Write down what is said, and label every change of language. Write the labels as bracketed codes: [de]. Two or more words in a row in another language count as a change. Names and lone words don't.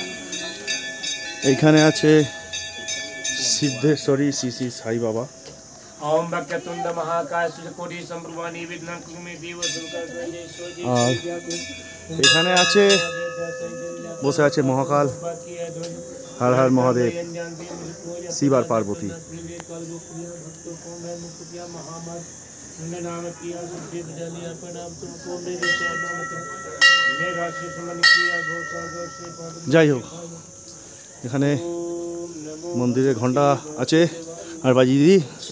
[bn] এইখানে আছে সিদ্ধেশ্বরী শ্রী শ্রী সাই বাবা। [sa] ओम वक्रतुंड महाकाय सूर्यकोटि संप्रभानि विघ्नं कुरु मे देव [bn] আর এখানে আছে বসে আছে মহাকাল, হর হর মহাদেব, শিব আর পার্বতী। যাই হোক, এখানে মন্দিরে ঘন্টা আছে আর বাজিয়ে দিই।